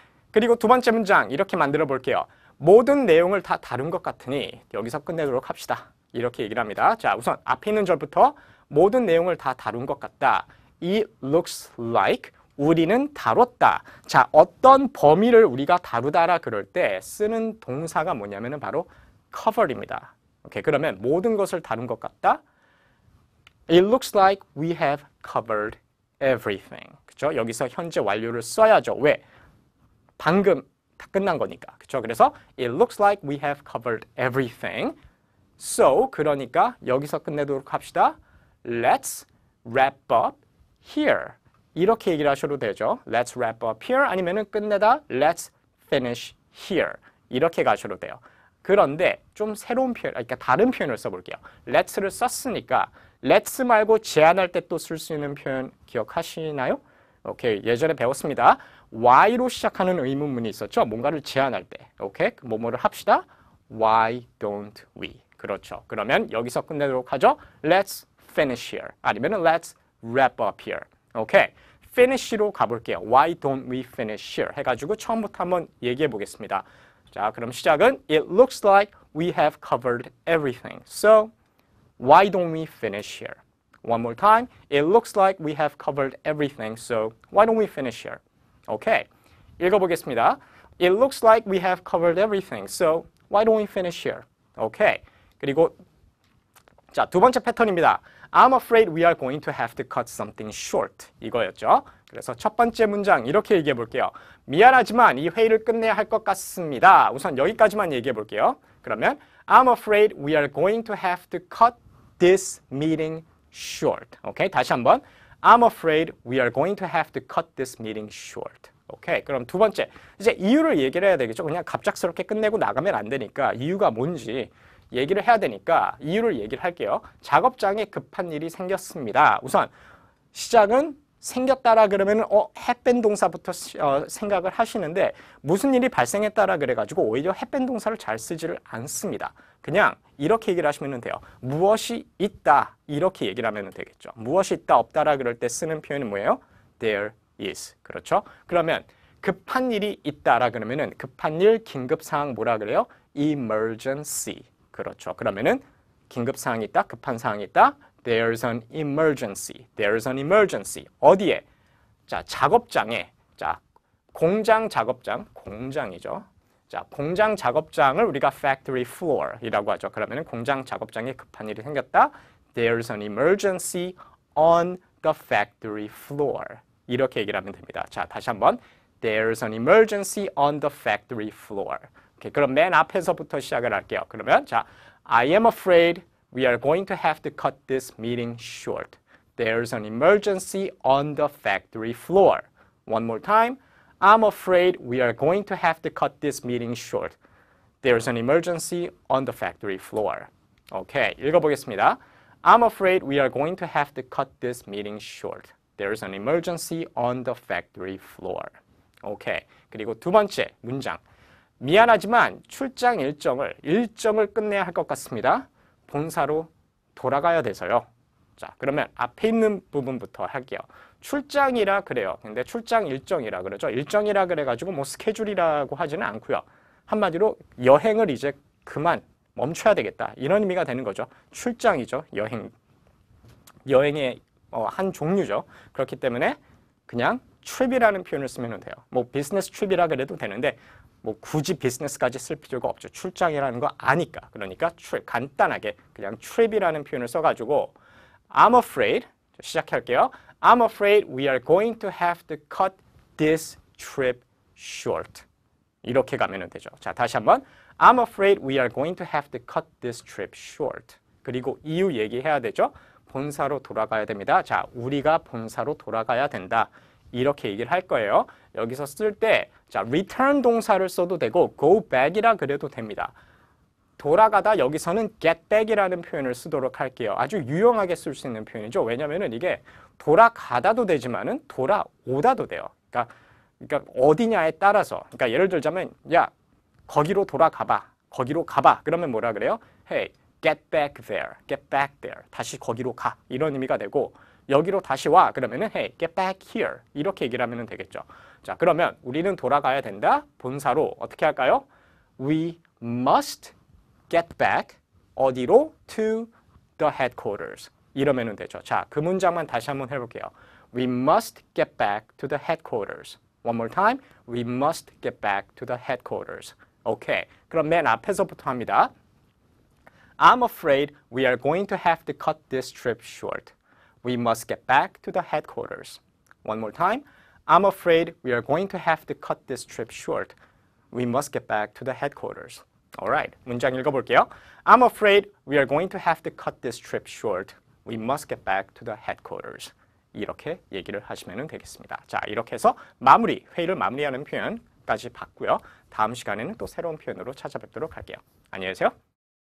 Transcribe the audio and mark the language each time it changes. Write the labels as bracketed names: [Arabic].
[Korean] 그리고 두 번째 문장 이렇게 만들어 볼게요. 모든 내용을 다 다룬 것 같으니 여기서 끝내도록 합시다. 이렇게 얘기를 합니다. 자, 우선 앞에 있는 절부터 모든 내용을 다 다룬 것 같다. [English] It looks like [Korean] 우리는 다뤘다. 자, 어떤 범위를 우리가 다루다라 그럴 때 쓰는 동사가 뭐냐면은 바로 cover입니다. 오케이, 그러면 모든 것을 다룬 것 같다. [English] It looks like we have covered everything. [Korean] 그렇죠? 여기서 현재 완료를 써야죠. 왜? 방금 다 끝난 거니까. 그렇죠? 그래서 [English] it looks like we have covered everything. So, [Korean] 그러니까 여기서 끝내도록 합시다. [English] Let's wrap up here. [Korean] 이렇게 얘기를 하셔도 되죠. [English] Let's wrap up here [Korean] 아니면은 끝내다 [English] Let's finish here. [Korean] 이렇게 가셔도 돼요. 그런데 좀 새로운 표현, 그러니까 다른 표현을 써볼게요. Let's를 썼으니까 Let's 말고 제안할 때 또 쓸 수 있는 표현 기억하시나요? 오케이, 예전에 배웠습니다. Why로 시작하는 의문문이 있었죠. 뭔가를 제안할 때. 오케이, 뭐뭐를 합시다. [English] Why don't we? [Korean] 그렇죠. 그러면 여기서 끝내도록 하죠. [English] Let's finish here. 아니면 Let's wrap up here. [Korean] 오케이, finish로 가볼게요. [English] Why don't we finish here? [Korean] 해가지고 처음부터 한번 얘기해 보겠습니다. 자, 그럼 시작은 [English] It looks like we have covered everything. So, why don't we finish here? One more time. It looks like we have covered everything. So, why don't we finish here? [Korean] 오케이, 읽어보겠습니다. [English] It looks like we have covered everything. So, why don't we finish here? [Korean] 오케이, 그리고 자, 두 번째 패턴입니다. [English] I'm afraid we are going to have to cut something short. [Korean] 이거였죠. 그래서 첫 번째 문장 이렇게 얘기해 볼게요. 미안하지만 이 회의를 끝내야 할 것 같습니다. 우선 여기까지만 얘기해 볼게요. 그러면 [English] I'm afraid we are going to have to cut this meeting short. [Korean] 오케이, 다시 한번. [English] I'm afraid we are going to have to cut this meeting short. [Korean] 오케이, 그럼 두 번째. 이제 이유를 얘기를 해야 되겠죠. 그냥 갑작스럽게 끝내고 나가면 안 되니까 이유가 뭔지 얘기를 해야 되니까 이유를 얘기를 할게요. 작업장에 급한 일이 생겼습니다. 우선 시작은 생겼다라 그러면 have 동사부터 생각을 하시는데 무슨 일이 발생했다라 그래가지고 오히려 have 동사를 잘 쓰지를 않습니다. 그냥 이렇게 얘기를 하시면 돼요. 무엇이 있다 이렇게 얘기를 하면 되겠죠. 무엇이 있다 없다라 그럴 때 쓰는 표현은 뭐예요? [English] There is. [Korean] 그렇죠? 그러면 급한 일이 있다라 그러면은 급한 일, 긴급 상황 뭐라 그래요? Emergency. 그렇죠. 그러면은 긴급 상황이 있다, 급한 상황이 있다. [English] There's an emergency. There's an emergency. [Korean] 어디에? 자, 작업장에. 자, 공장 작업장, 공장이죠. 자, 공장 작업장을 우리가 factory floor이라고 하죠. 그러면은 공장 작업장에 급한 일이 생겼다. [English] There's an emergency on the factory floor. [Korean] 이렇게 얘기를 하면 됩니다. 자, 다시 한번. [English] There's an emergency on the factory floor. [Korean] 오케이, 그럼 맨 앞에서부터 시작을 할게요. 그러면 자, [English] I am afraid we are going to have to cut this meeting short. There's an emergency on the factory floor. One more time. I'm afraid we are going to have to cut this meeting short. There's an emergency on the factory floor. [Korean] 오케이, 읽어보겠습니다. [English] I'm afraid we are going to have to cut this meeting short. There's an emergency on the factory floor. [Korean] 오케이, 그리고 두 번째 문장. 미안하지만 출장 일정을 끝내야 할 것 같습니다. 본사로 돌아가야 돼서요. 자, 그러면 앞에 있는 부분부터 할게요. 출장이라 그래요. 근데 출장 일정이라 그러죠. 일정이라 그래가지고 뭐 스케줄이라고 하지는 않고요. 한마디로 여행을 이제 그만 멈춰야 되겠다. 이런 의미가 되는 거죠. 출장이죠. 여행의 한 종류죠. 그렇기 때문에 그냥 trip이라는 표현을 쓰면 돼요. 뭐 비즈니스 trip이라 그래도 되는데 뭐 굳이 비즈니스까지 쓸 필요가 없죠. 출장이라는 거 아니까. 그러니까 trip, 간단하게 그냥 trip이라는 표현을 써가지고 [English] I'm afraid, [Korean] 시작할게요. [English] I'm afraid we are going to have to cut this trip short. [Korean] 이렇게 가면 되죠. 자, 다시 한번. [English] I'm afraid we are going to have to cut this trip short. [Korean] 그리고 이유 얘기해야 되죠. 본사로 돌아가야 됩니다. 자, 우리가 본사로 돌아가야 된다. 이렇게 얘기를 할 거예요. 여기서 쓸 때, 자, return 동사를 써도 되고, go back이라 그래도 됩니다. 돌아가다 여기서는 get back이라는 표현을 쓰도록 할게요. 아주 유용하게 쓸 수 있는 표현이죠. 왜냐면은 이게 돌아가다도 되지만은 돌아오다도 돼요. 그러니까 어디냐에 따라서. 그러니까 예를 들자면, 야, 거기로 돌아가봐. 거기로 가봐. 그러면 뭐라 그래요? [English] Hey, get back there. [Korean] Get back there. 다시 거기로 가. 이런 의미가 되고, 여기로 다시 와. 그러면은 [English] hey, get back here. [Korean] 이렇게 얘기를 하면 되겠죠. 자, 그러면 우리는 돌아가야 된다. 본사로 어떻게 할까요? [English] We must get back. [Korean] 어디로? [English] To the headquarters. [Korean] 이러면 되죠. 자, 그 문장만 다시 한번 해볼게요. [English] We must get back to the headquarters. One more time. We must get back to the headquarters. [Korean] 오케이. 그럼 맨 앞에서부터 합니다. [English] I'm afraid we are going to have to cut this trip short. We must get back to the headquarters. One more time. I'm afraid we are going to have to cut this trip short. We must get back to the headquarters. Alright. [Korean] 문장 읽어볼게요. [English] I'm afraid we are going to have to cut this trip short. We must get back to the headquarters. [Korean] 이렇게 얘기를 하시면 되겠습니다. 자, 이렇게 해서 회의를 마무리하는 표현까지 봤고요. 다음 시간에는 또 새로운 표현으로 찾아뵙도록 할게요. 안녕히 계세요.